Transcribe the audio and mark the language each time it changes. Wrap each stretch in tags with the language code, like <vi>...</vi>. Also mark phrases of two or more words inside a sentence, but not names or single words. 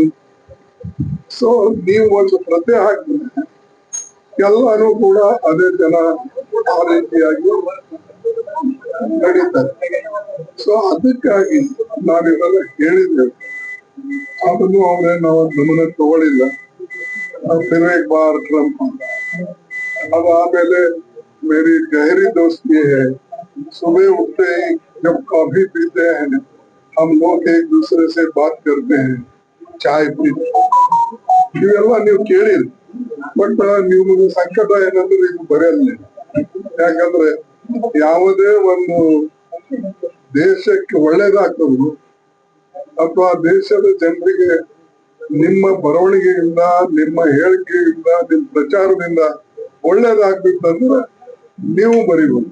<kn>ಸೊ ನೀವು ಒಂದು ಪ್ರತಿ ಹಾಕಿದ್ರೆ ಎಲ್ಲಾನು ಕೂಡ ಅದೇ ಜನ ಆ ರೀತಿಯಾಗಿ ನಡೀತಾರೆ. ಸೊ ಅದಕ್ಕಾಗಿ ನಾವಿವೆಲ್ಲ ಹೇಳಿದ್ದೇವೆ, ಅದನ್ನು ಅವರೇ ನಾವು ಗಮನ ತಗೊಳ್ಳಿಲ್ಲ.</kn> <hi>फिर बार ಟ್ರಂಪ್ ಅದಾದ್ಮೇಲೆ मेरी गहरी दोस्ती है, सुबह उठते ही जब कॉफी पीते हैं हम लोग एक दूसरे से बात करते हैं, चाय पीते.</hi> <kn>ಇವೆಲ್ಲ ನೀವು ಕೇಳಿರಿ. ಬಟ್ ನಿಮ್ಗೆ ಸಂಕಟ ಏನಂದ್ರೆ ಇದು ಬರೆಯಲ್ಲ. ಯಾಕಂದ್ರೆ ಯಾವುದೇ ಒಂದು ದೇಶಕ್ಕೆ ಒಳ್ಳೇದಾಗ್ತದೆ ಅಥವಾ ದೇಶದ ಜನರಿಗೆ ನಿಮ್ಮ ಬರವಣಿಗೆಯಿಂದ, ನಿಮ್ಮ ಹೇಳಿಕೆಯಿಂದ, ನಿಮ್ಮ ಪ್ರಚಾರದಿಂದ ಒಳ್ಳೇದಾಗ್ಬೇಕಂದ್ರೆ ನೀವು ಬರೀಬಹುದು.</kn>